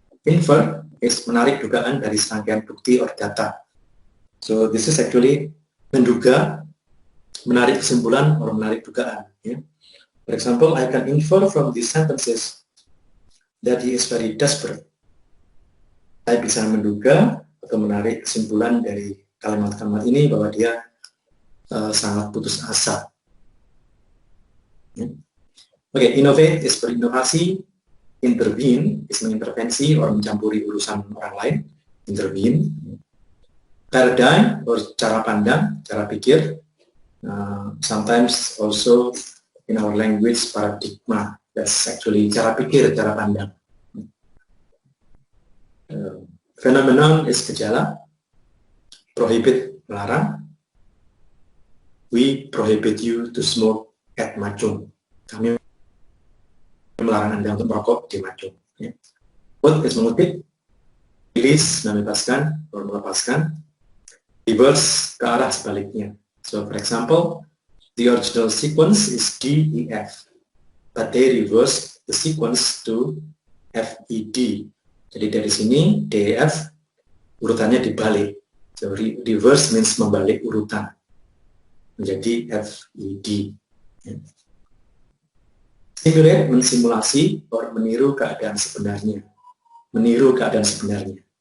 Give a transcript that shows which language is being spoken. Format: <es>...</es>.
<id>Infer is menarik dugaan dari serangkaian bukti or data.</id> <en>So this is actually</en> <id>menduga, menarik kesimpulan or menarik dugaan.</id> <en>Yeah. For example, I can infer from these sentences that he is very desperate.</en> <id>Saya bisa menduga atau menarik kesimpulan dari kalimat-kalimat ini bahwa dia sangat putus asa.</id> <en>Yeah. Oke, innovate is berinovasi. Intervene is mengintervensi or</en> <id>mencampuri urusan orang lain.</id> <en>Intervene.</en> <id>Paradigm or cara pandang, cara pikir.</id> <en>Sometimes also in our language paradigma. That's actually cara pikir, cara pandang. Phenomenon is gejala. Prohibit, melarang. We prohibit you to smoke at Macung.</en> <id>Kami melarang Anda untuk merokok di Macung. Ya. Quote is mengutip. Release, membebaskan atau melepaskan. Reverse, ke arah sebaliknya.</id> <en>So for example, the original sequence is DEF, but they reverse the sequence to FED.</en> <id>Jadi dari sini DEF urutannya dibalik.</id> <en>So reverse means</en> <id>membalik urutan menjadi</id> <en>FED. Ya.</en> <id>Simulate, mensimulasi, atau meniru keadaan sebenarnya. Meniru keadaan sebenarnya.</id>